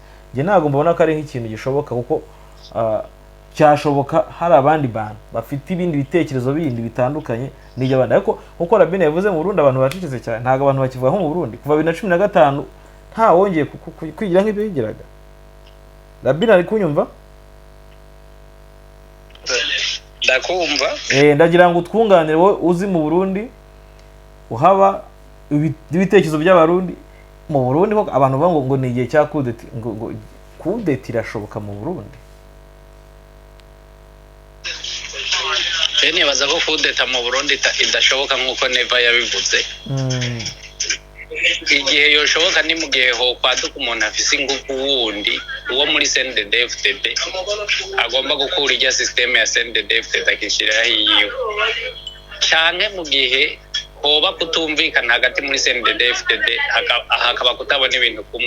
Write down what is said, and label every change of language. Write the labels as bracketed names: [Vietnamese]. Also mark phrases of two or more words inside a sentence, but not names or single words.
[Kinyarwanda] Je ntago mbona ko ari nk'ikintu gishoboka kuko cyashoboka hari abandi bantu bafite ibindi bitekerezo bindi bitandukanye n'ijyabandi ariko uko Rabin yavuze mu Burundi abantu baciceze cyane ntago abantu bakivuga nko mu Burundi kuva 2015 nta wongeye kwigira nk'ibyo yigiraga. Rabin ari kunyumva? Ndakumva. Ndagira ngo twunganire wowe uzi mu Burundi uhaba ibitekerezo by'abarundi mu Burundi ko abantu bavuga ngo ni igihe cya kudeta ngo kudeta irashoboka mu Burundi. [Rundi] Nibaza ko kudeta mu Burundi idashoboka nk'uko Neva yabivuze. Igihe yoshoboka ni mu gihe ho kwaduka umuntu afise ingufu wundi uwo muri CNDD-FDD agomba gukura ijya system ya CNDD-FDD akishiraho yiwe, canke mu gihe hoba kutumvikana hagati muri CNDD-FDD hakaba kutabona ibintu kumwe.